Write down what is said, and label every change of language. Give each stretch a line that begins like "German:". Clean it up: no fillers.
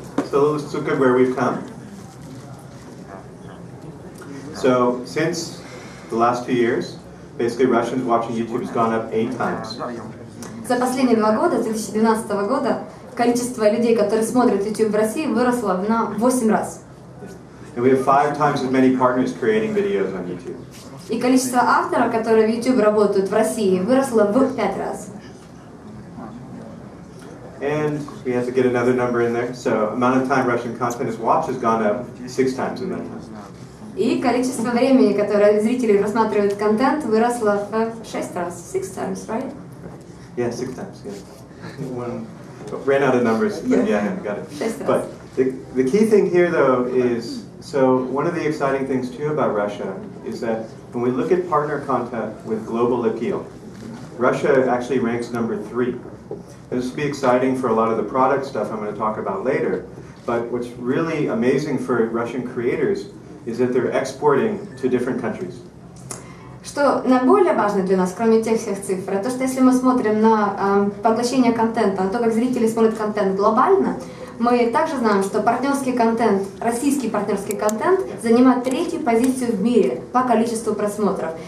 English: So let's look at where we've come. So since the last 2 years, basically Russians watching YouTube has gone up 8 times.
Russian: За последние 2 года, с 2012 года, количество людей, которые смотрят YouTube в России, выросло на 8 раз.
English: And we have 5 times as many partners creating videos on YouTube.
Russian: И количество авторов, которые в YouTube работают в России, выросло в 5 раз.
English: And we have to get another number in there. So amount of time Russian content is watched has gone up 6 times in that time.
Russian: И количество времени, которое зрители просматривают контент, выросло в 6 раз.
English: 6 times, right? Yeah, 6 times. Yeah. One ran out of numbers, but yeah, got it.
Russian: 6 раз.
English: But the key thing here, though, is so one of the exciting things too about Russia is that when we look at partner content with global appeal, Russia actually ranks number 3. This will be exciting for a lot of the product stuff I'm going to talk about later. But what's really amazing for Russian creators is that they're exporting to different countries.
Russian: Что наиболее важно для нас, кроме тех всех цифр, это что если мы смотрим на поглощение контента, на то, как зрители смотрят контент глобально, мы также знаем, что партнерский контент, российский партнерский контент занимает 3-ю позицию в мире по количеству просмотров.